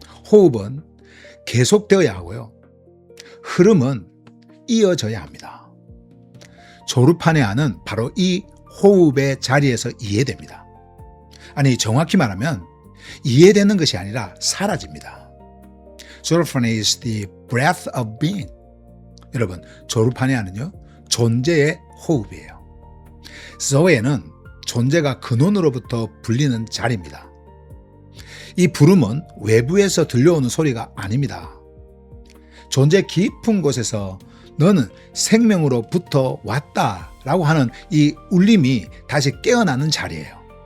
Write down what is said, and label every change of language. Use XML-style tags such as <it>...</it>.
<ko>호흡은 계속되어야 하고요, 흐름은 이어져야 합니다. 조르파네아는 바로 이 호흡의 자리에서 이해됩니다. 아니, 정확히 말하면 이해되는 것이 아니라 사라집니다.</ko> <en>조르파네아 is the breath of being.</en> <ko>여러분, 조르파네아는요, 존재의 호흡이에요. zoe는 존재가 근원으로부터 불리는 자리입니다. 이 부름은 외부에서 들려오는 소리가 아닙니다. 존재 깊은 곳에서 너는 생명으로부터 왔다라고 하는 이 울림이 다시 깨어나는 자리예요.</ko>